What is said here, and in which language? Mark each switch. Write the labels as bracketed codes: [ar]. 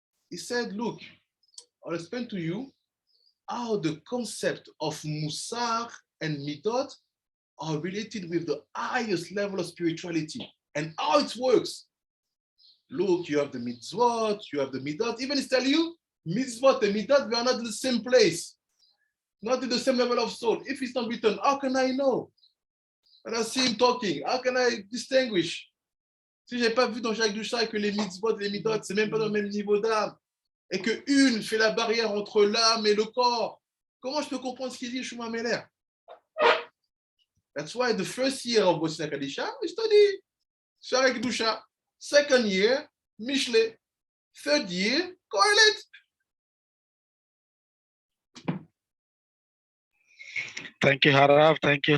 [en] He said, look, I'll explain to you how the concept of Musar and Midot are related with the highest level of spirituality and how it works. Look, you have the mitzvot, you have the midot. Even it's telling you, mitzvot and midot, we are not in the same place, not in the same level of soul. If it's not written, how can I know? When I see him talking, how can I distinguish? [fr] Si je n'ai pas vu dans Jacques Duchat que les mitzvot et les midot, c'est même pas dans le même niveau d'âme, et que une fait la barrière entre l'âme et le corps, comment je peux comprendre ce qu'il dit Shlomo HaMelech? [en] That's why the first year of Bosnia Kadisha, we study Shara Kedusha. Second year, Mishlei. Third year, Kohelet. Thank you, Harav. Thank you.